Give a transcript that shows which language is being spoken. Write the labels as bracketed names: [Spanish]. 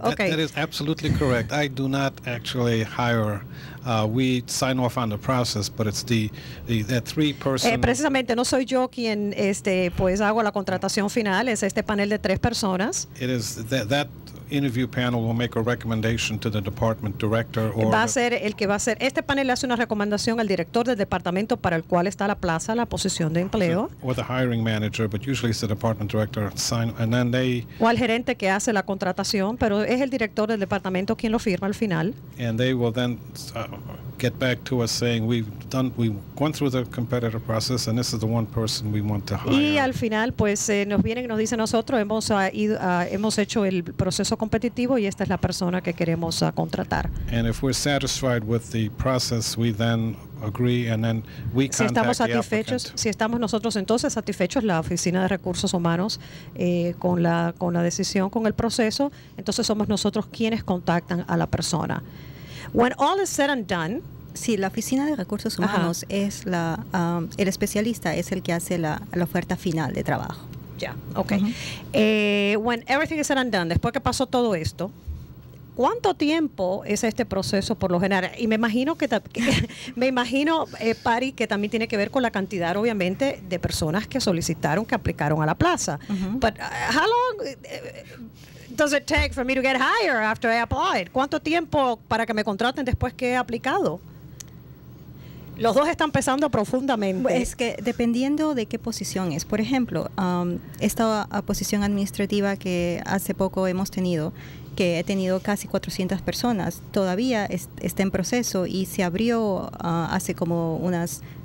[English] That is absolutely correct. I do not actually hire. We sign off on the process, but it's that 3-person. [Spanish] Precisamente no soy yo quien pues hago la contratación final, es este panel de 3 personas. [English] It is that interview panel will make a recommendation to the department director [Spanish] va a ser el que va a hacer. Este panel le hace una recomendación al director del departamento para el cual está la plaza, la posición de empleo. [English] Or the hiring manager, but usually it's the department director sign, and then [Spanish] o al gerente que hace la contratación, pero es el director del departamento quien lo firma al final. [English] And they will then get back to us saying we've gone through the competitive process and this is the one person we want to hire. [Spanish] Y al final pues nos vienen y nos dicen nosotros hemos hecho el proceso competitivo y esta es la persona que queremos contratar. [English] And if we're satisfied with the process, we then agree, and then we [Spanish] Si estamos [English] contact the [Spanish] satisfechos, [English] applicant. [Spanish] si estamos nosotros entonces satisfechos, la Oficina de Recursos Humanos con la decisión, con el proceso, entonces somos nosotros quienes contactan a la persona. [English] When all is said and done, [Spanish] Sí, la Oficina de Recursos Humanos es el especialista, es el que hace la oferta final de trabajo. ya, okay. [English] When everything is said and done, [Spanish] después que pasó todo esto, ¿cuánto tiempo es este proceso por lo general? Y me imagino Pari, que también tiene que ver con la cantidad, obviamente, de personas que solicitaron, que aplicaron a la plaza. [English] But how long does it take for me to get hired after I applied? [Spanish] ¿Cuánto tiempo para que me contraten después que he aplicado? Los dos están pesando profundamente. Es que dependiendo de qué posición es. Por ejemplo, esta posición administrativa que hace poco hemos tenido, que he tenido casi 400 personas, todavía está en proceso y se abrió hace como unas...